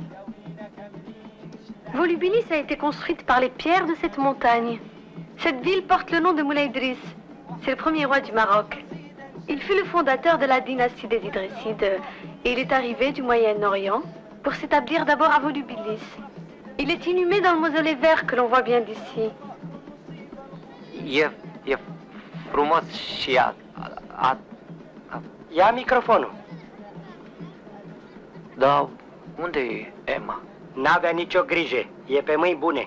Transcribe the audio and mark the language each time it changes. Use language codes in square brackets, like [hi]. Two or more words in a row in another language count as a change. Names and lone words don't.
[fr] Volubilis a été construite par les pierres de cette montagne. Cette ville porte le nom de Moulay Idriss. C'est le premier roi du Maroc. Il fut le fondateur de la dynastie des Idrissides et il est arrivé du Moyen-Orient pour s'établir d'abord à Volubilis. Il est inhumé dans le mausolée vert que l'on voit bien d'ici. [ro] E frumos și ia microfonul. Da, unde e Emma? N-avea nicio grijă, e pe mâini bune.